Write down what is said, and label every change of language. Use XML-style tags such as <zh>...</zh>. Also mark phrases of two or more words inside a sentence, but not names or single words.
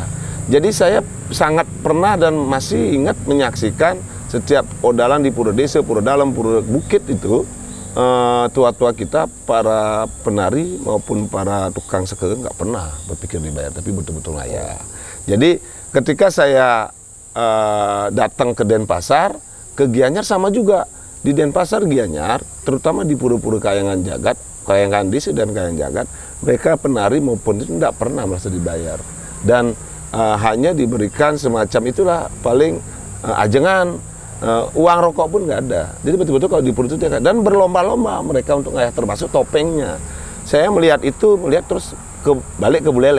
<id>Jadi saya sangat pernah dan masih ingat menyaksikan setiap odalan di pura desa, pura dalam, pura bukit itu, tua-tua kita, para penari maupun para tukang seke nggak pernah berpikir dibayar, tapi betul-betul ngayah. Jadi ketika saya datang ke Denpasar, ke Gianyar sama juga. Di Denpasar, Gianyar, terutama di pura-pura Kayangan Jagat, Kayangan Desa dan Kayangan Jagat, mereka penari maupun itu tidak pernah merasa dibayar. Dan hanya diberikan semacam itulah paling ajengan, uang rokok pun nggak ada. Jadi betul-betul kalau di pura itu dan berlomba-lomba mereka untuk ngayah, termasuk topengnya. Saya melihat terus balik ke Buleleng.</id>